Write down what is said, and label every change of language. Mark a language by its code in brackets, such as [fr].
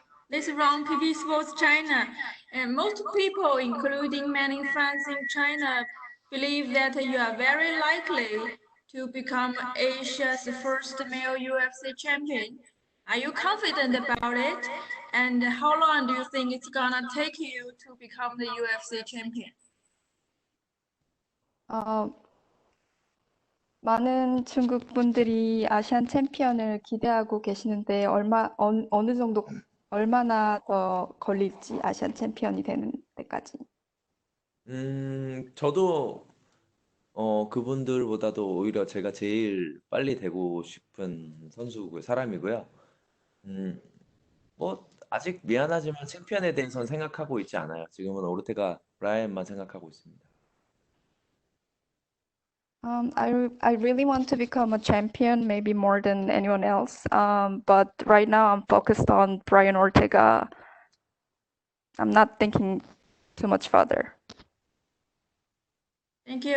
[en] This is from PV Sports China. And most people, including many fans in China, believe that you are very likely to become Asia's first male UFC champion. Are you confident about it? And how long do you think it's gonna take you to become the UFC champion? [ko] 많은 중국 분들이 아시안 챔피언을 기대하고 계시는데 어느 정도 얼마나 더 걸릴지 아시안 챔피언이 되는 데까지. 저도 그분들보다도 오히려 제가 제일 빨리 되고 싶은 사람이고요. 뭐 아직 미안하지만 챔피언에 대해서는 생각하고 있지 않아요. 지금은 오르테가 브라이언만 생각하고 있습니다. [en] I really want to become a champion, maybe more than anyone else. But right now I'm focused on Brian Ortega. I'm not thinking too much further. Thank you.